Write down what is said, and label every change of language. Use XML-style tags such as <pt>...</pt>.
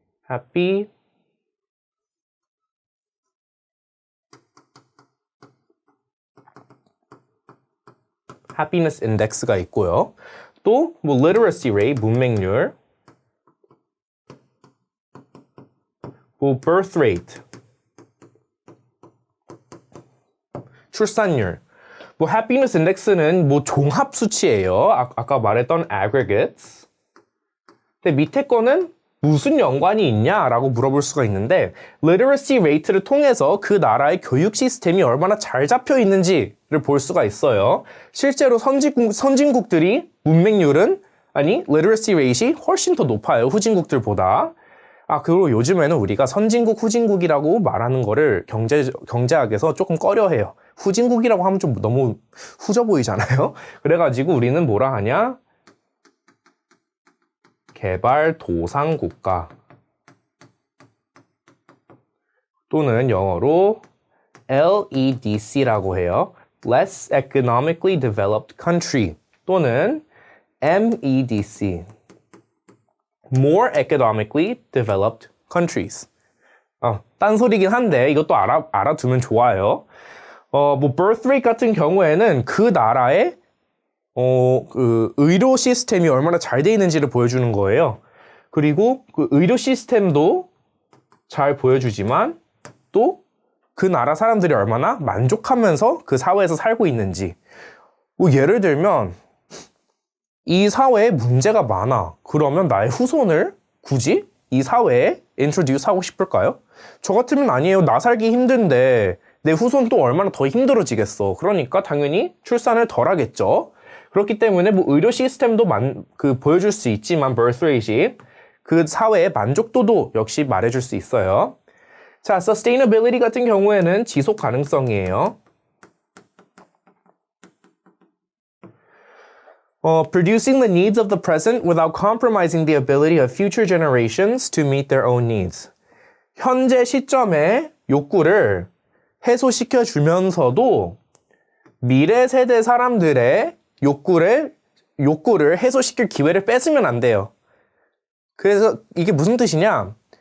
<ko>Happy Happiness Index가 있고요. 또 뭐 Literacy Rate, 문맹률, 뭐 Birth Rate, 출산율. 뭐 happiness index는 뭐 종합 수치예요. 아까 말했던 aggregates. 근데 밑에 거는 무슨 연관이 있냐라고 물어볼 수가 있는데 literacy rate를 통해서 그 나라의 교육 시스템이 얼마나 잘 잡혀 있는지를 볼 수가 있어요. 실제로 선진국들이 문맹률은 literacy rate이 훨씬 더 높아요. 후진국들보다. 그리고 요즘에는 우리가 선진국, 후진국이라고 말하는 거를 경제학에서 조금 꺼려해요. 후진국이라고 하면 좀 너무 후져 보이잖아요. 그래가지고 우리는 뭐라 하냐? 개발도상국가 또는 영어로 LEDC라고 해요.</ko> <en>Less Economically Developed Country</en> <ko>또는</ko> <en>MEDC More Economically Developed Countries.</en> <ko>딴소리긴 한데 이것도 알아두면 좋아요. 뭐 birth rate 같은 경우에는 그 나라의 그 의료 시스템이 얼마나 잘 돼 있는지를 보여주는 거예요. 그리고 그 의료 시스템도 잘 보여주지만 또 그 나라 사람들이 얼마나 만족하면서 그 사회에서 살고 있는지. 뭐 예를 들면 이 사회에 문제가 많아. 그러면 나의 후손을 굳이 이 사회에 introduce 하고 싶을까요? 저 같으면 아니에요. 나 살기 힘든데 내 후손 또 얼마나 더 힘들어지겠어. 그러니까 당연히 출산을 덜 하겠죠. 그렇기 때문에 뭐 의료 시스템도 보여줄 수 있지만 birth rate이 그 사회의 만족도도 역시 말해줄 수 있어요. 자, sustainability 같은 경우에는 지속 가능성이에요.</ko> <en>Producing the needs of the present without compromising the ability of future generations to meet their own needs.</en> <ko>현재 시점의 욕구를 해소시켜 주면서도 미래 세대 사람들의 욕구를 해소시킬 기회를 뺏으면 안 돼요. 그래서 이게 무슨 뜻이냐?</ko>